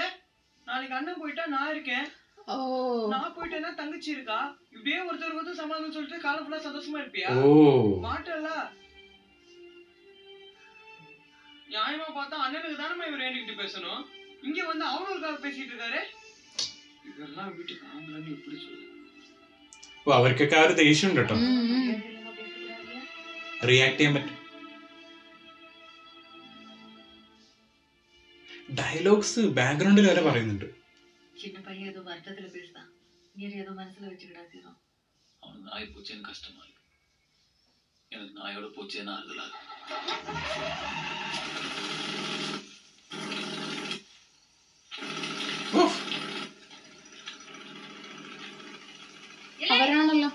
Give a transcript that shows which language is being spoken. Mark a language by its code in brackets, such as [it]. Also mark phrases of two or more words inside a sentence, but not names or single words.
[ta] நாளைக்கு அண்ணன் போயிட்டா நான் இருக்கேன். நான் போயிட்டேன்னா தங்கச்சி இருக்கா. இப்படியே ஒருத்தர் சமாதானம் சொல்லிட்டு காலம் ஃபுல்லா சந்தோஷமா இருப்பியா? மாட்டல. நியாயமா பார்த்தா அண்ணனுக்கு தானே இவர் வேண்டிக்கிட்டு பேசணும். இங்க வந்து அவனுக்காக பேசிட்டு இருக்காரு. இதெல்லாம் வீட்டுக்கு ஆம்பளன்னு இப்படி சொல்லு. [ml] അവർക്കൊക്കെ ആ ഒരു ദേഷ്യം ഉണ്ട് കേട്ടോ, റിയാക്ട് ചെയ്യാൻ പറ്റും. ഡയലോഗ്സ് ബാക്ക്ഗ്രൗണ്ടിൽ വരെ പറയുന്നുണ്ട്. [ta] சின்ன பையன் ஏதோ வருத்தத்துல பேசுதான், நீ ஏதோ மனசுல வச்சுக்கிடாதீரோ. அவனுக்கு நாய் போச்சேன்னு கஷ்டமா இருக்கு, எனக்கு நாயோட போச்சேன்னு ஆறுதலா இருக்கு. [ml] അവരാണല്ലോ.